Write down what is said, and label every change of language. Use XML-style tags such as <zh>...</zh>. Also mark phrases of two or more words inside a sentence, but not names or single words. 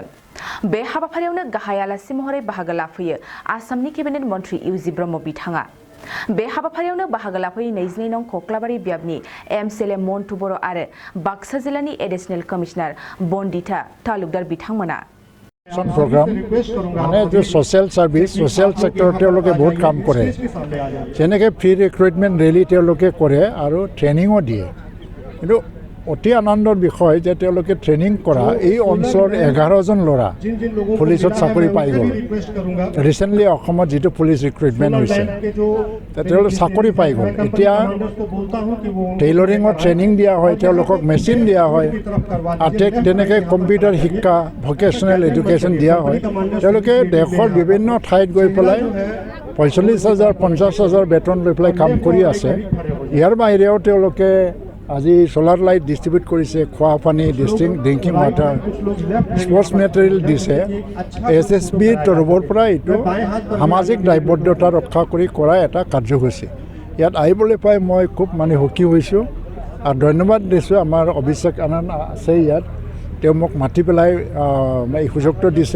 <brx>बे हाबाफारियावनो गाहाय आलासि महरै बाहागो लाफैयो आसामनि केबिनेट मन्थ्रि इउजि ब्रह्म बिथाङा। बे हाबाफारियावनो बाहागो लाफैयो 22 नं कक्लाबारि बियाबनि एमसिएलए मन्टु बर' आरो बाक्सा जिल्लानि एडिशनेल कमिशनार बन्दिता तालुकदार बिथांमोना।</brx> <hi>प्रोग्राम माने जो</hi> <en>social service social sector</en> <hi>बहुत काम करे जेनेके</hi> <en>free recruitment rally</en> <hi>करे और ट्रेनिंगो दिए किन्तु अति आनंदर विषय जे ट्रेनिंग करा</hi> <as>এই অঞ্চলৰ 11 জন ল'ৰা পুলিচত চাকৰি পাই গ'ল। ৰিসেন্টলি অসমত যেটো</as> <en>police recruitment</en> <as>হৈছে তেওঁলোকে চাকৰি পাই গ'ল। এতিয়া টেইলৰিঙৰ ট্ৰেনিং দিয়া হয়, তেওঁলোকক মেচিন দিয়া হয়, তেনেকে কম্পিউটাৰ শিক্ষা</as> <en>vocational education</en> <as>দিয়া হয়। তেওঁলোকে দেশৰ বিভিন্ন ঠাইত গৈ পেলাই 45,000 50,000 বেতন লৈ পেলাই কাম কৰি আছে। ইয়াৰ বাহিৰেও তেওঁলোকে আজি</as> <en>solar light distribute</en> <as>করেছে, খোয়া পানি,</as> <en>drinking water, sports material</en> <as>দিছে। SSB তৰফৰ পৰা এইটো সামাজিক দায়বদ্ধতা ৰক্ষা কৰি কৰা এটা কাৰ্যসূচী। ইয়াত আহিবলৈ পাই মই খুব সুখী হৈছোঁ আৰু ধন্যবাদ দিছোঁ। আমাৰ অভিষেক আনন্দ আছে ইয়াত, তেওঁ মোক মাতি পেলাই এই সুযোগটো দিছে।</as>